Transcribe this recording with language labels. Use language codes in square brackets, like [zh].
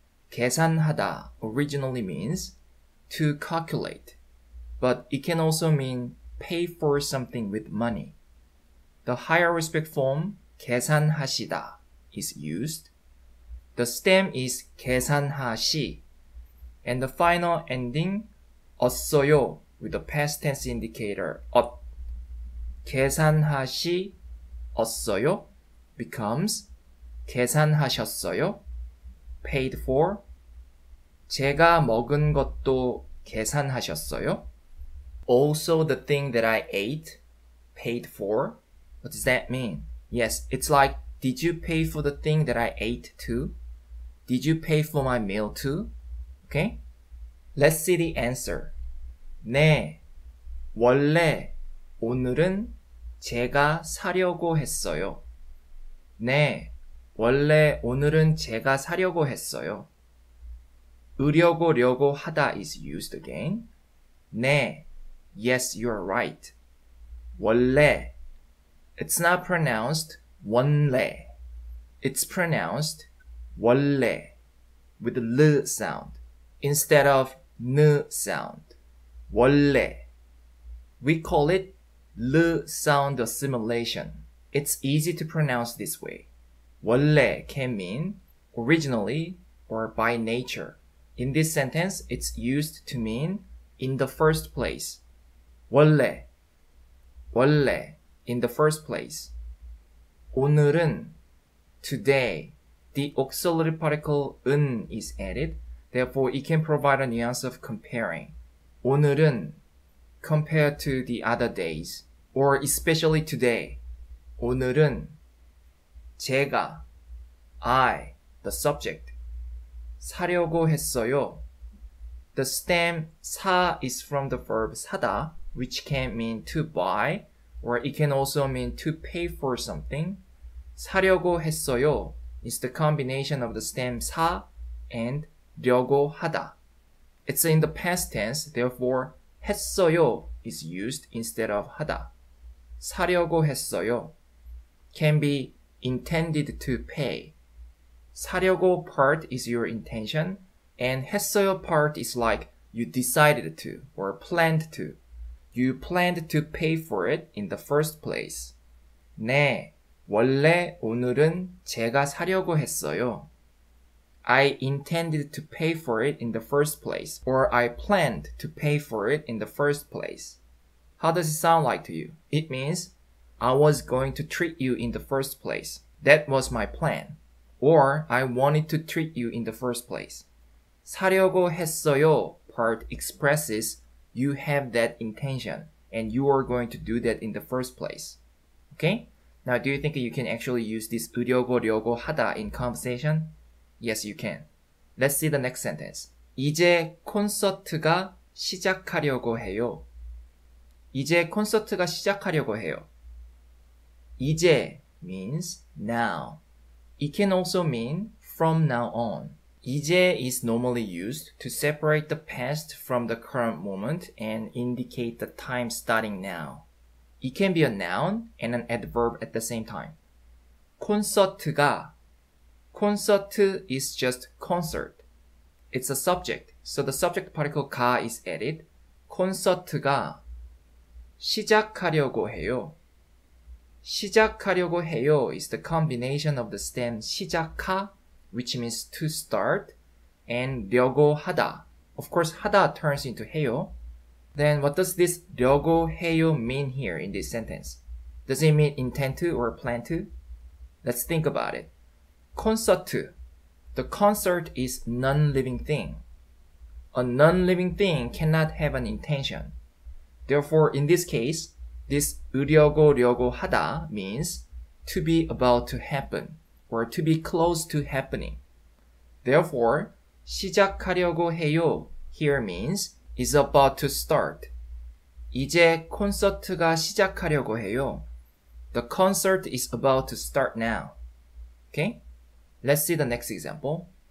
[en] 계산하다 originally means to calculate, but it can also mean pay for something with money. The higher respect form 계산하시다 is used. The stem is 계산하시, and the final ending 었어요 with the past tense indicator 엇. [ko] 계산하시 었어요 [en] becomes [ko] 계산하셨어요? [en] paid for. [ko] 제가 먹은 것도 계산하셨어요? [en] Also the thing that I ate, paid for. What does that mean? Yes, it's like, did you pay for the thing that I ate too? Did you pay for my meal too? Okay? Let's see the answer. [ko] 네, 원래 오늘은 제가 사려고 했어요. 네, 원래 오늘은 제가 사려고 했어요. [en] 으려고 하다 is used again. 네, yes, you're right. 원래, it's not pronounced 원래. It's pronounced 원래 with the L sound instead of N sound. [ko] 원래. [en] We call it L sound assimilation. It's easy to pronounce this way. 원래 can mean originally or by nature. In this sentence, it's used to mean in the first place. 원래, 원래, in the first place. 오늘은, today, the auxiliary particle 은 is added. Therefore, it can provide a nuance of comparing. 오늘은, compared to the other days, or especially today. [ko] 오늘은, 제가, [en] I, the subject, [ko] 사려고 했어요. [en] The stem 사 is from the verb 사다, which can mean to buy, or it can also mean to pay for something. 사려고 했어요 is the combination of the stem 사 and 려고 하다. It's in the past tense, therefore 했어요 is used instead of 하다. 사려고 했어요 can be intended to pay. 사려고 part is your intention, and 했어요 part is like you decided to or planned to. You planned to pay for it in the first place. [ko] 네, 원래 오늘은 제가 사려고 했어요. [en] I intended to pay for it in the first place, or I planned to pay for it in the first place. How does it sound like to you? It means I was going to treat you in the first place. That was my plan. Or I wanted to treat you in the first place. 사려고 했어요 part expresses you have that intention and you are going to do that in the first place. Okay? Now, do you think you can actually use this 으려고 하다 in conversation? Yes, you can. Let's see the next sentence. [ko] 이제 콘서트가 시작하려고 해요. 이제 콘서트가 시작하려고 해요. [en] 이제 means now. It can also mean from now on. 이제 is normally used to separate the past from the current moment and indicate the time starting now. It can be a noun and an adverb at the same time. 콘서트가, 콘서트 is just concert. It's a subject, so the subject particle 가 is added. 콘서트가 시작하려고 해요. 시작하려고 해요 is the combination of the stem 시작하, which means to start, and 려고 하다. Of course, 하다 turns into 해요. Then what does this 려고 해요 mean here in this sentence? Does it mean intend to or plan to? Let's think about it. 콘서트. The concert is non-living thing. A non-living thing cannot have an intention. Therefore, in this case, this 으려고 하다 means to be about to happen or to be close to happening. Therefore, 시작하려고 해요 here means is about to start. [ko] 이제 콘서트가 시작하려고 해요. [en] The concert is about to start now. Okay? Let's see the next example.